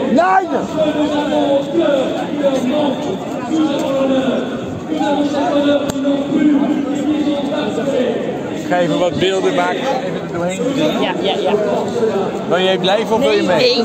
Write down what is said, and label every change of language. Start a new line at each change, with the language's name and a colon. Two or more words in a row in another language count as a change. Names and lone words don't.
French: Parce que nous avons au cœur leur manque, nous avons l'honneur, nous avons cet honneur qu'ils n'ont plus et qu'ils ont parfait.
Dutch: Ik ga even wat beelden maken, even er doorheen doen. Ja. Wil jij blijven of wil je mee? Nee.